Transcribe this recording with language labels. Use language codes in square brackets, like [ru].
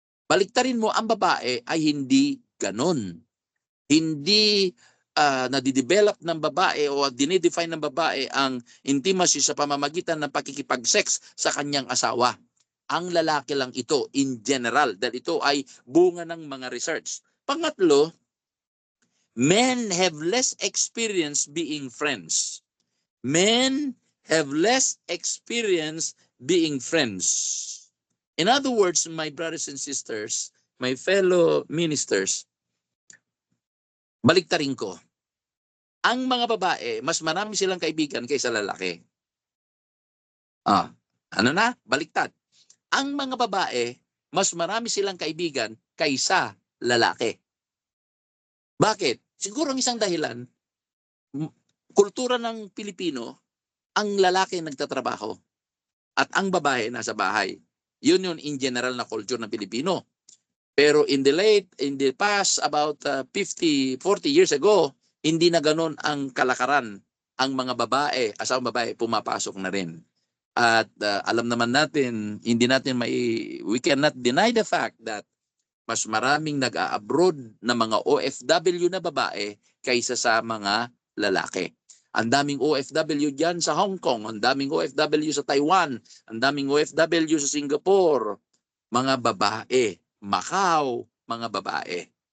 [tl] Baliktarin mo, ang babae ay hindi ganon. Hindi nadidevelop ng babae o dinidefine ng babae ang intimacy sa pamamagitan ng pakikipag-sex sa kanyang asawa. Ang lalaki lang ito in general dahil ito ay bunga ng mga research. [en] Pangatlo, men have less experience being friends. Men have less experience being friends. In other words, my brothers and sisters, my fellow ministers, [tl] baliktarin ko. Ang mga babae, mas marami silang kaibigan kaysa lalaki. Baliktad. Ang mga babae, mas marami silang kaibigan kaysa lalaki. Bakit? Siguro ang isang dahilan, kultura ng Pilipino, ang lalaki nagtatrabaho at ang babae nasa bahay. Yun in general na culture ng Pilipino. Pero [en] in the past about 40 years ago, [tl] hindi na ganoon ang kalakaran. Ang mga babae, asawang babae, pumapasok na rin. [en] At alam naman natin, we cannot deny the fact that [tl] mas maraming nag-a-abroad na mga OFW na babae kaysa sa mga lalaki. Ang daming OFW dyan sa Hong Kong, ang daming OFW sa Taiwan, ang daming OFW sa Singapore, mga babae. Macau, mga babae.